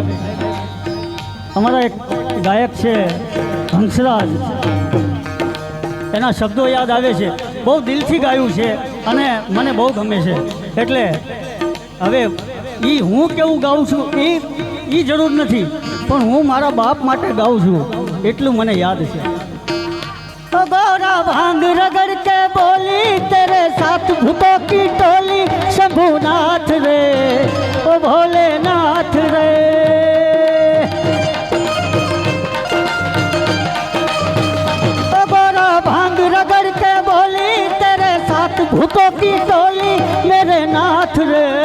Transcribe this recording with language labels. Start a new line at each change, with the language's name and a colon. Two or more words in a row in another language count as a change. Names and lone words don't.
Gujarati: અમારા એક ગાયક છે હંસરાજ, એના શબ્દો યાદ આવે છે। બહુ દિલથી ગાયું છે અને મને બહુ ગમે છે। એટલે હવે એ હું કેવું ગાઉં છું એ જરૂર નથી, પણ હું મારા બાપ માટે ગાઉં છું એટલું મને યાદ છે।
Hindi: गोरा भांग रगड़ के बोली तेरे साथ भूतों की टोली, शंभुनाथ रे ओ भोलेनाथ रे। गोरा भांग रगड़ के बोली तेरे साथ भूतों की होगी टोली मेरे नाथ रे